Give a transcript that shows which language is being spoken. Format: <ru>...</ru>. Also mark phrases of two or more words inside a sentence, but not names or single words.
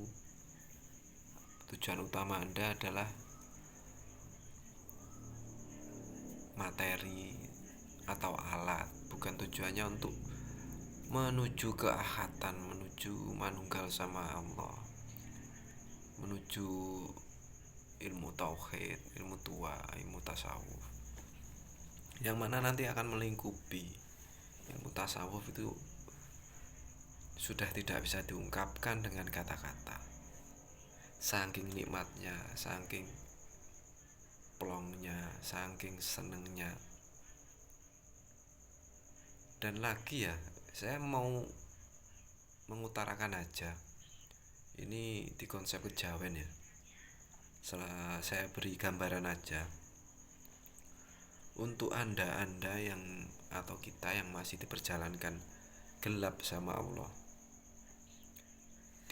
<id>Tujuan utama Anda adalah materi atau alat, bukan tujuannya untuk menuju keahatan, menuju manunggal sama Allah, menuju ilmu tauhid, ilmu tua, ilmu tasawuf, yang mana nanti akan melingkupi. Ilmu tasawuf itu sudah tidak bisa diungkapkan dengan kata-kata,</id> <jv>saking nikmatnya, saking plongnya, saking senengnya.</jv> <id>Dan lagi ya, saya mau mengutarakan aja, ini di konsep kejawen ya, saya beri gambaran aja untuk anda yang atau kita yang masih diperjalankan gelap sama Allah.</id>